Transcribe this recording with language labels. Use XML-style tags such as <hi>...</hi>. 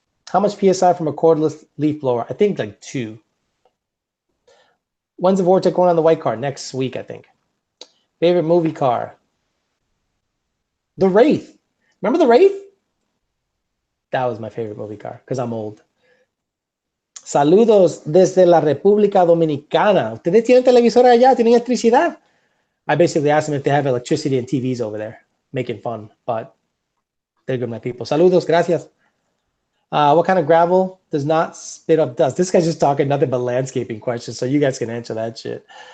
<en>How much PSI from a cordless leaf blower? I think like 2. When's the Vortec going on the white car? Next week, I think. Favorite movie car? The Wraith. Remember the Wraith? That was my favorite movie car because I'm old.</en> <es>Saludos desde la República Dominicana. ¿Ustedes tienen televisor allá? ¿Tienen electricidad?</es> <en>I basically asked them if they have electricity and TVs over there, making fun, but they're good, my people. Saludos, gracias. What kind of gravel does not spit up dust? This guy's just talking nothing but landscaping questions, so you guys can answer that shit.</en>